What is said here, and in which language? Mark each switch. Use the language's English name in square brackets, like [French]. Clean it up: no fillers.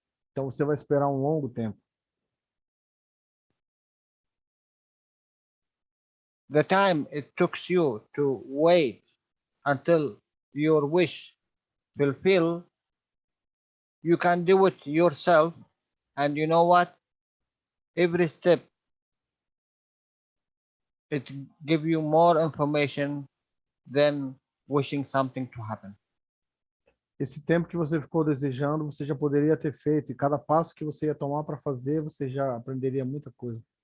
[Portuguese] então você vai esperar um longo tempo. [English] The time it took you to wait until your wish fulfill, you can do it yourself. And you know what? Every step, it give you more information than wishing something to happen. [Portuguese] Esse tempo que você ficou desejando, você já poderia ter feito. E cada passo que você ia tomar para fazer, você já aprenderia muita coisa.